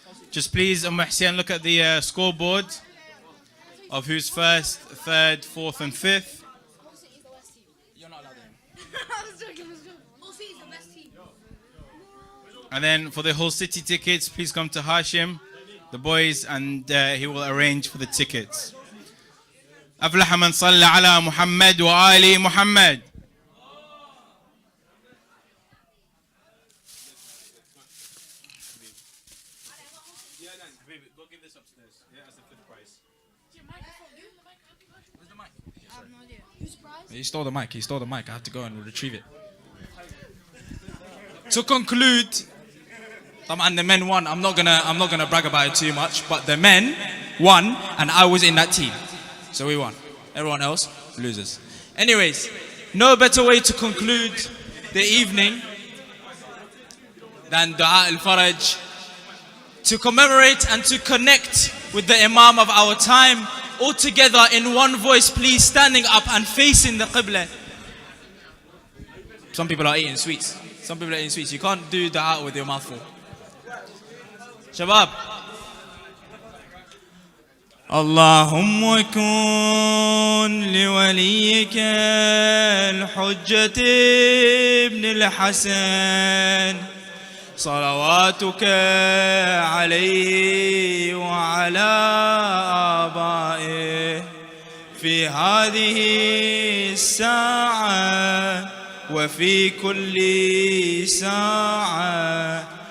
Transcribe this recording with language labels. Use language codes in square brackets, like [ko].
[en] Just please, Hassan, look at the scoreboard of who's 1st, 3rd, 4th and 5th. You're not allowed And then for the whole city tickets, please come to Hashim, the boys, and he will arrange for the tickets. [ar] أفلح من صلى على محمد وآل محمد. [en] Go give this upstairs. Yeah, that's the 5th prize. Where's the mic? I have no idea. Whose prize? He stole the mic. He stole the mic. I have to go and retrieve it. To conclude, and the men won. I'm not gonna brag about it too much, but the men won, and I was in that team, so we won. Everyone else loses. Anyways, no better way to conclude the evening than Dua al-Faraj, to commemorate and to connect with the Imam of our time, all together in one voice, please, standing up and facing the Qibla. Some people are eating sweets. Some people are eating sweets. You can't do dua with your mouth full. [ar] Shabab. اللهم كن لوليك الحجة ابن الحسن صلواتك عليه وعلى آبائه في هذه الساعة وفي كل ساعة